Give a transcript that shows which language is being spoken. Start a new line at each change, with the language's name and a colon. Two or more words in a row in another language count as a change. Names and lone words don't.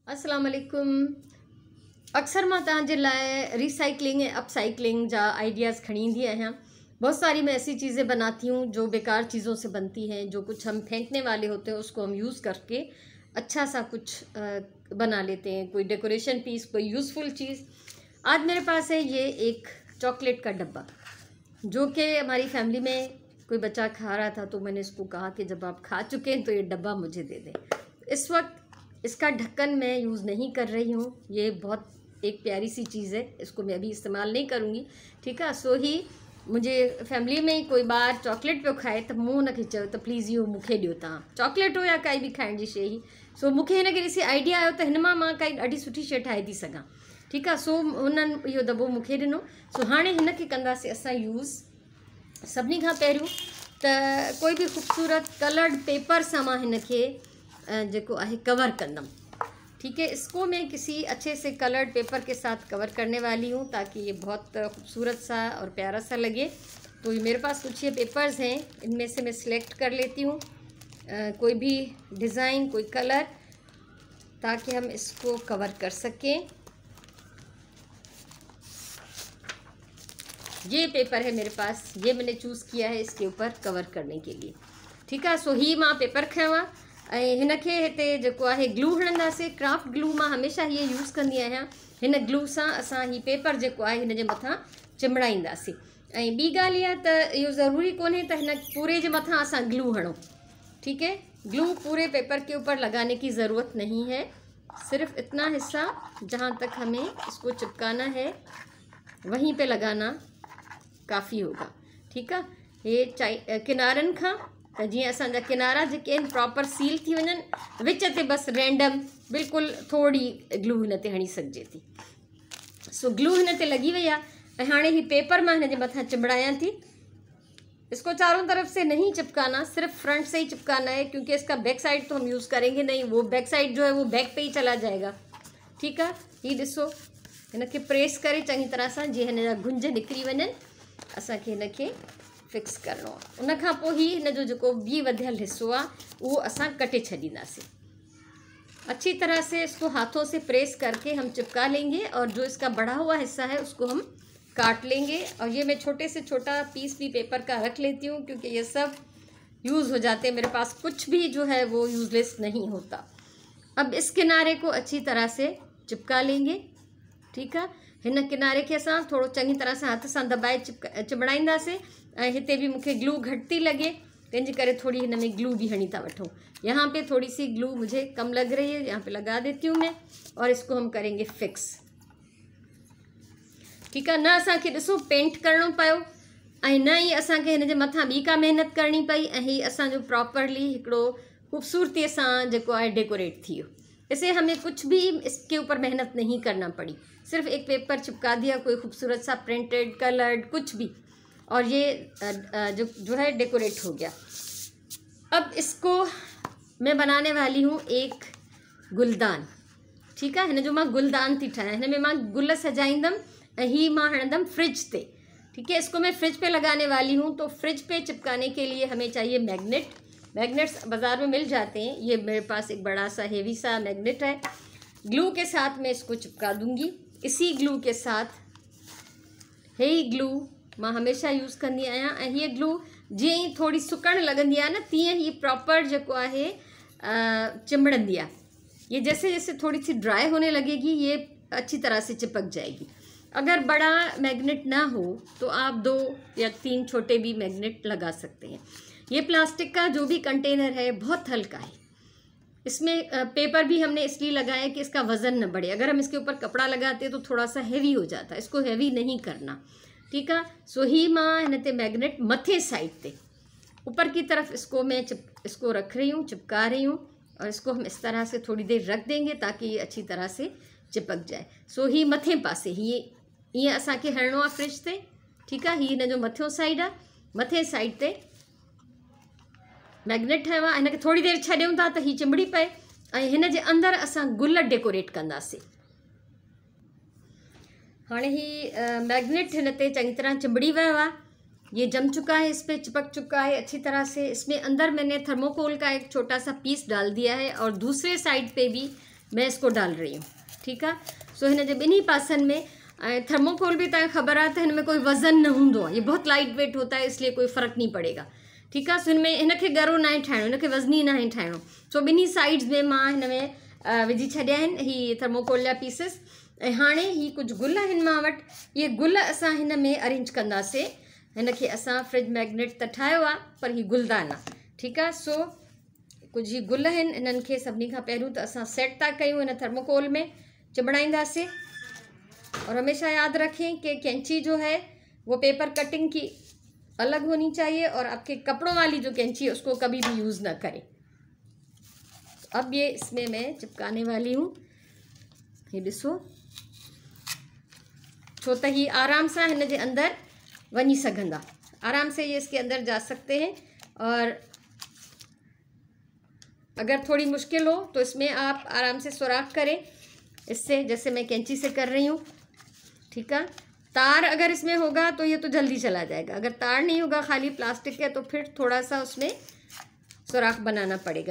Arabic: अस्सलाम वालेकुम।
Sindhi: अक्सर मां तव्हांजे लाइ रिसाइकलिंग ऐं अपसाइकलिंग जा आइडियाज़ खड़ी ईंदी आहियां।
Hindi: बहुत सारी मैं ऐसी चीज़ें बनाती हूँ जो बेकार चीज़ों से बनती हैं, जो कुछ हम फेंकने वाले होते हैं उसको हम यूज़ करके अच्छा सा कुछ बना लेते हैं, कोई डेकोरेशन पीस, कोई यूज़फुल चीज़। आज मेरे पास है ये एक चॉकलेट का डब्बा, जो कि हमारी फैमिली में कोई बच्चा खा रहा था, तो मैंने इसको कहा कि जब आप खा चुके हैं तो ये डब्बा मुझे दे दें। इस वक्त इसका ढक्कन मैं यूज़ नहीं कर रही हूँ। ये बहुत एक प्यारी सी चीज़ है, इसको मैं अभी इस्तेमाल नहीं करूँगी, ठीक है।
Sindhi: सो ही
Hindi: मुझे फैमिली में ही कोई
Sindhi: बार चॉकलेट पियो खाए त मूं हुनखे चयो त प्लीज़ इहो मूंखे ॾियो तव्हां, चॉकलेट हो या काई बि खाइण जी शइ। सो मूंखे हिन खे ॾिसी आइडिया आयो त हिन मां काई ॾाढी सुठी शइ ठाहे थी सघां, ठीकु आहे। सो हुननि इहो दॿो मूंखे ॾिनो। सो हाणे हिन खे कंदासीं असां यूज़। सभिनी खां पहिरियों त कोई भी ख़ूबसूरत कलर्ड पेपर से मां हिन खे जेको आहे कवर कंदम,
Hindi: ठीक है। इसको मैं किसी अच्छे से कलर्ड पेपर के साथ कवर करने वाली हूँ ताकि ये बहुत खूबसूरत सा और प्यारा सा लगे। तो ये मेरे पास कुछ ये पेपर्स हैं, इनमें से मैं सिलेक्ट कर लेती हूँ कोई भी डिज़ाइन, कोई कलर, ताकि हम इसको कवर कर सकें। ये पेपर है मेरे पास, ये मैंने चूज़ किया है इसके ऊपर कवर करने के लिए, ठीक है।
Sindhi: सो ही मां पेपर खयों आहे ऐं हिन खे हिते जेको आहे ग्लू हणंदासीं। क्राफ्ट ग्लू मां हमेशह ये यूज़ कंदी आहियां। हिन ग्लू सां असां ही पेपर जेको आहे हिन जे मथां चिमड़ाईंदासीं। ऐं ॿी ॻाल्हि इहा त इहो ज़रूरी कोन्हे त हिन पूरे जे मथां असां ग्लू हणूं,
Hindi: ठीक है। ग्लू पूरे पेपर के ऊपर लगाने की ज़रूरत नहीं है, सिर्फ इतना हिस्सा जहाँ तक हमें इसको चिपकाना है वहीं पे लगाना काफ़ी होगा, ठीक है।
Sindhi: ये किनारनि खां त जीअं असांजा किनारा जेके आहिनि प्रॉपर सील थी वञनि, विच ते बसि रैंडम बिल्कुलु थोड़ी ग्लू हिन ते हणी सघिजे थी। सो ग्लू हिन ते लगी वई आहे ऐं हाणे ही पेपर मां हिन जे मथां चिमड़ायां थी।
Hindi: इसको चारों तरफ से नहीं चिपकाना, सिर्फ फ्रंट से ही चिपकाना है, क्योंकि इसका बैक साइड तो हम यूज़ करेंगे नहीं, वो बैक साइड जो है वो बैक पे ही चला जाएगा, ठीक है।
Sindhi: ही ॾिसो, हिन खे प्रेस करे चङी तरह सां जीअं हिन जा गुंज निकिरी वञनि। असांखे हिन खे फिक्स करणो आहे। उन खां पोइ ही हिन जो जेको ॿी वधियल हिस्सो आहे उहो असां कटे छॾींदासीं।
Hindi: अच्छी तरह से इसको हाथों से प्रेस करके हम चिपका लेंगे और जो इसका बढ़ा हुआ हिस्सा है उसको हम काट लेंगे। और ये मैं छोटे से छोटा पीस भी पेपर का रख लेती हूँ, क्योंकि ये सब यूज़ हो जाते हैं। मेरे पास कुछ भी जो है वो यूज़लेस नहीं होता। अब इस किनारे को अच्छी तरह से चिपका लेंगे, ठीक है।
Sindhi: हिन किनारे के असां थोड़ो चङी तरह से हाथ सां दबाए चिमड़ाईंदासीं। ऐं हिते भी मूंखे ग्लू घटि थी लगे, तंहिंजे करे थोड़ी हिन में ग्लू भी हणी था वठूं।
Hindi: यहाँ पे थोड़ी सी ग्लू मुझे कम लग रही है, यहाँ पे लगा देती हूँ मैं, और इसको हम करेंगे फिक्स, ठीक है।
Sindhi: न असांखे ॾिसो पेंट करणो पियो ऐं न ही असांखे हिन जे मथां ॿी का मेहनत करणी पई, ऐं ही असांजो प्रॉपरली हिकिड़ो ख़ूबसूरतीअ सां जेको आहे डेकोरेट थी वियो।
Hindi: इसे हमें कुछ भी इसके ऊपर मेहनत नहीं करना पड़ी, सिर्फ एक पेपर चिपका दिया, कोई खूबसूरत सा प्रिंटेड, कलर्ड, कुछ भी, और ये जो है डेकोरेट हो गया। अब इसको मैं बनाने वाली हूँ एक गुलदान, ठीक है।
Sindhi: हिन जो मां गुलदान थी ठाहियां, हिन में मां गुल सजाईंदमि ऐं ही मां हणंदमि फ्रिज ते,
Hindi: ठीक है। इसको मैं फ्रिज पे लगाने वाली हूँ। तो फ्रिज पे चिपकाने के लिए हमें चाहिए मैग्नेट। मैग्नेट्स बाज़ार में मिल जाते हैं, ये मेरे पास एक बड़ा सा हेवी सा मैग्नेट है। ग्लू के साथ मैं इसको चिपका दूंगी। इसी ग्लू के साथ,
Sindhi: हे ग्लू मां हमेशा यूज़ कंदी आहियां। ऐं हीअ ग्लू जीअं ई थोड़ी सुकण लगंदी आहे न, तीअं ही प्रॉपर जेको आहे चिमड़ंदी आहे।
Hindi: ये जैसे जैसे थोड़ी सी ड्राई होने लगेगी ये अच्छी तरह से चिपक जाएगी। अगर बड़ा मैग्नेट ना हो तो आप 2 या 3 छोटे भी मैग्नेट लगा सकते हैं। ये प्लास्टिक का जो भी कंटेनर है बहुत हल्का है। इसमें पेपर भी हमने इसलिए लगाया कि इसका वज़न न बढ़े। अगर हम इसके ऊपर कपड़ा लगाते तो थोड़ा सा हैवी हो जाता है, इसको हैवी नहीं करना, ठीक है।
Sindhi: सो ही मां हिन ते मैग्नेट मथे साइड ते
Hindi: ऊपर की तरफ इसको मैं इसको रख रही हूँ, चिपका रही हूँ, और इसको हम इस तरह से थोड़ी देर रख देंगे ताकि ये अच्छी तरह से चिपक जाए।
Sindhi: सो ही मथे पासे ही ईअं असांखे हणणो आहे फ्रिज ते, ठीक आहे। ही हिन जो मथियों साइड आहे, मथे साइड ते मैग्नेट ठाहियो आहे। हिनखे थोड़ी देर छॾियूं था त ही चिमड़ी पए ऐं हिन जे अंदरि असां गुल डेकोरेट कंदासीं। हाणे ही मैग्नेट हिन ते चङी तरह चिमड़ी वियो आहे,
Hindi: ये जम चुका है, इस पे चिपक चुका है अच्छी तरह से। इसमें अंदर मैंने थर्मोकोल का एक छोटा सा पीस डाल दिया है और दूसरे साइड पे भी मैं इसको डाल रही हूँ। ठीक है,
Sindhi: सो हिन जे ॿिन्ही पासनि में थर्मोकोल भी तव्हांखे ख़बर आहे त हिन में कोई वज़न न हूंदो आहे,
Hindi: ये बहुत लाइट वेट होता है, इसलिए कोई फ़र्क़ु नहीं पड़ेगा।
Sindhi: ठीकु आहे, सो हिन में हिनखे ॻरो न आहे ठाहिणो, हिनखे वज़नी न आहे ठाहिणो। सो ॿिन्ही साइड्स में मां हिन में विझी छॾिया आहिनि ही थर्मोकोल जा पीसिस। ऐं हाणे ही कुझु गुल आहिनि मां वटि, इहे गुल असां हिन में अरेंज कंदासीं। हिनखे असां फ्रिज मैग्नेट त ठाहियो आहे, पर ही गुलदान आहे। ठीकु आहे, सो कुझु ही गुल आहिनि, इन्हनि खे सभिनी खां पहिरियों त असां सेट था कयूं हिन थर्मोकोल में, चिॿड़ाईंदासीं।
Hindi: और हमेशा याद रखें कि कैंची जो है वो पेपर कटिंग की अलग होनी चाहिए, और आपके कपड़ों वाली जो कैंची है उसको कभी भी यूज़ ना करें। अब ये इसमें मैं चिपकाने वाली हूँ,
Sindhi: ये ॾिसो, छो त ही आराम सां हिन जे अंदर वञी सघंदा,
Hindi: आराम से ये इसके अंदर जा सकते हैं। और अगर थोड़ी मुश्किल हो तो इसमें आप आराम से सुराख करें इससे, जैसे मैं कैंची से कर रही हूँ। ठीक है, तार अगर इसमें होगा तो ये तो जल्दी चला जाएगा, अगर तार नहीं होगा खाली प्लास्टिक है तो फिर थोड़ा सा उसमें सुराख बनाना पड़ेगा।